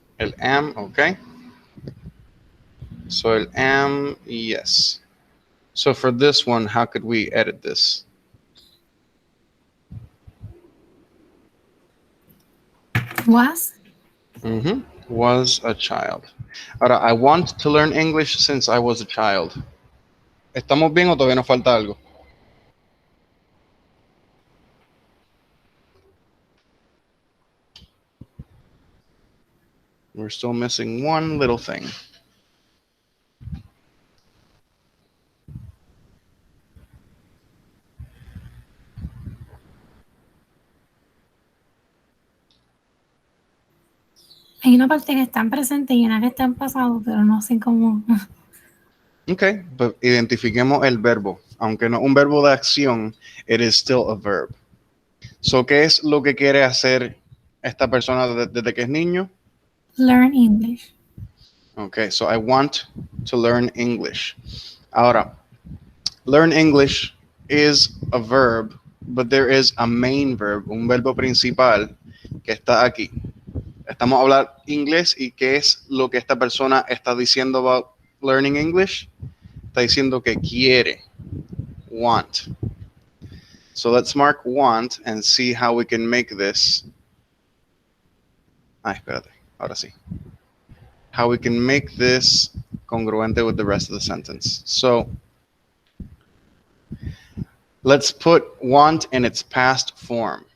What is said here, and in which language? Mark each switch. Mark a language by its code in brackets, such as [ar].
[en] El am, okay. So el am, yes. So for this one, how could we edit this? Was. Was a child. Ahora, I want to learn English since I was a child. [es] ¿Estamos bien o todavía nos falta algo? [en] We're still missing one little thing. [es] Hay una parte que está en presente y una que está en pasado, pero no sé cómo. Ok, pues identifiquemos el verbo. Aunque no un verbo de acción, [en] it is still a verb. [es] So, ¿qué es lo que quiere hacer esta persona desde que es niño? [en] Learn English. Okay, so I want to learn English. Ahora, learn English is a verb, but there is a main verb, [es] un verbo principal que está aquí. Estamos hablando inglés y qué es lo que esta persona está diciendo [en] about learning English. [es] Está diciendo que quiere, want. [en] So let's mark want and see how we can make this. [es] Espérate, ahora sí. [en] How we can make this congruente with the rest of the sentence. So let's put want in its past form.